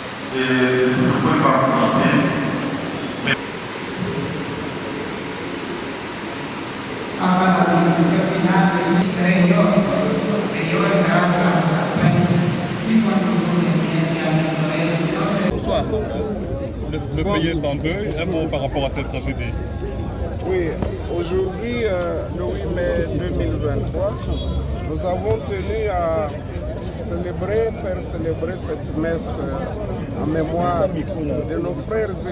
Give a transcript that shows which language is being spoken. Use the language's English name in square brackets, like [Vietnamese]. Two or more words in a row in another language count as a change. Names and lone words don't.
[French] Et vous ne pouvez pas vous demander. Avant la bénédiction finale, [Italian] io ringrazio la nostra frente, il contributo di amore. [French] Bonsoir. Le pays est en deuil, un mot par rapport à cette tragédie. Oui, aujourd'hui, le 8 mai 2023, nous avons tenu à faire célébrer cette messe en mémoire de nos frères et